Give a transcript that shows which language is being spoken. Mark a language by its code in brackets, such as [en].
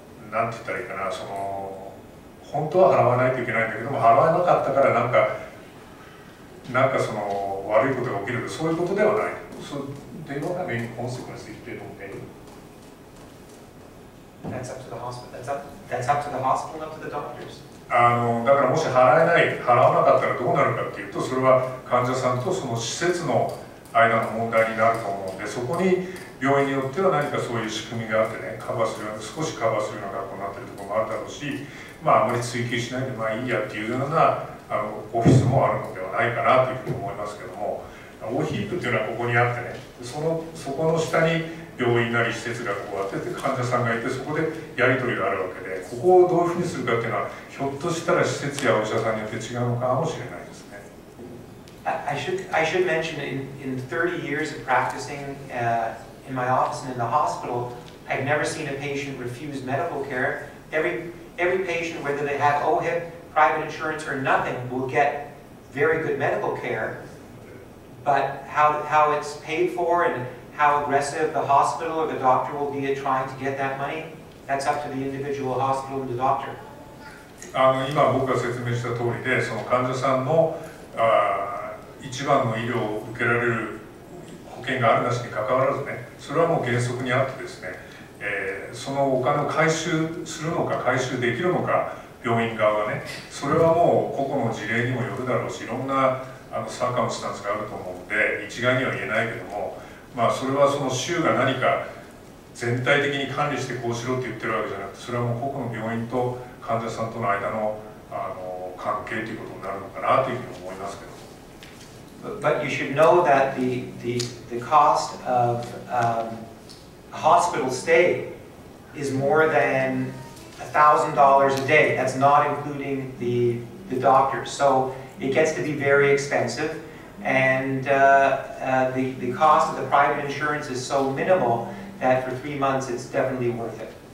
[ja] なんて言ったらいいかな、本当は払わないといけないんだけども払わなかったからなんか悪いことが起きるとそういうことではない。 [en] They don't have any consequences if they don't pay. That's up to the hospital. That's up to the hospital and up to the doctors. [ja] だからもし払わなかったらどうなるかっていうと、それは患者さんとその施設の間の問題になると思うんで、そこに病院によっては何かそういう仕組みがあってね、少しカバーするような学校になってるところもあるだろうし、あまり追求しないでいいやっていうようなオフィスもあるのではないかなというふうに思いますけども、OHIPっていうのはここにあってね、そこの下に病院なり施設がこうあって患者さんがいて、そこでやり取りがあるわけで、ここをどういうふうにするかっていうのはひょっとしたら施設やお医者さんによって違うのかもしれないですね。 [en] I should mention in 30 years of practicing in my office and in the hospital, I've never seen a patient refuse medical care. Every patient, whether they have OHIP, private insurance or nothing, will get very good medical care. But how it's paid for and how aggressive the hospital or the doctor will be at trying to get that money, that's up to the individual hospital and the doctor. [ja] 今僕が説明した通りで、その患者さんの一番の医療を受けられる保険があるなしにかかわらずね、それはもう原則にあってですね、そのお金を回収するのか回収できるのか病院側がね、それはもう個々の事例にもよるだろうし、いろんなサーカムスタンスがあると思うので一概には言えないけども、それはその州が何か全体的に管理してこうしろって言ってるわけじゃなくて、それはもう個々の病院と患者さんとの間の関係ということになるのかなというふうに思いますけど。 [en] But you should know that the cost of a hospital stay is more than $1,000 a day. That's not including the doctors. So it gets to be very expensive, and the cost of the private insurance is so minimal that for 3 months it's definitely worth it.